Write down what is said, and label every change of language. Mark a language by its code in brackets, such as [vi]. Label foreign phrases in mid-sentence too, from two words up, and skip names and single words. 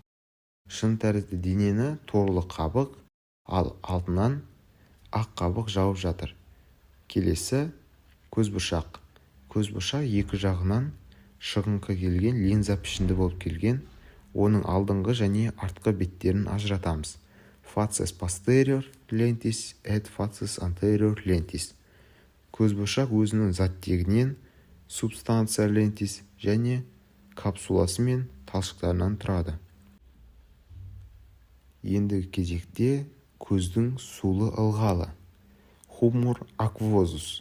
[kk] Шыны тәрізді денені торлы қабық, ал алтынан ақ қабық жауып жатыр. Келесі көзбұршақ. Көзбұршақ екі жағынан шығыңқы келген линза пішінді болып келген. Оның алдыңғы және артқы беттерін ажыратамыз. [la] Facies posterior lentis et facies anterior lentis. [kk] Көзбұршақ өзінің заттегінен [la] substantia lentis [kk] және капсуласы мен талшықтарынан тұрады. Ендігі кезекте көздің сулы ылғалы. [la] Humor aquosus.